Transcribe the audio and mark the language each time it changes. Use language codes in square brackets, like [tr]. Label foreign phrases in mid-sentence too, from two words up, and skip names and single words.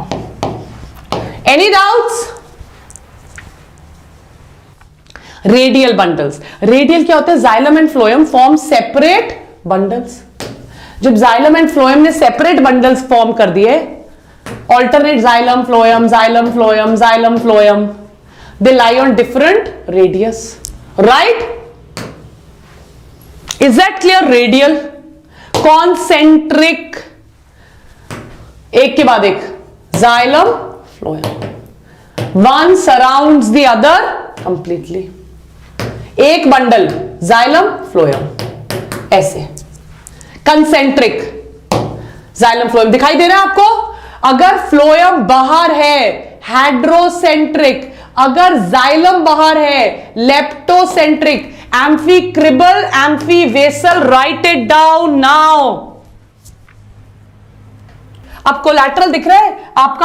[en] Any doubts? Radial bundles. [hi] रेडियल क्या होता है? [en] Xylem and phloem form separate bundles. जब xylem and phloem ने separate bundles form [hi] कर दिए, [en] alternate xylem phloem, xylem phloem, xylem phloem, they lie on different radius, right? Is that clear? Radial, [hi] concentric, एक के बाद एक, [en] xylem phloem, one surrounds the other completely. एक बंडल xylem phloem, [hi] ऐसे. [en] concentric, xylem phloem [hi] दिखाई दे रहा है आपको? अगर फ्लोएम बाहर है हेड्रोसेंट्रिक, अगर जाइलम बाहर है लेप्टोसेंट्रिक. [en] Amphicribral, amphivasal, write it down now. [hi] अब कोलैटरल दिख रहा है आपका?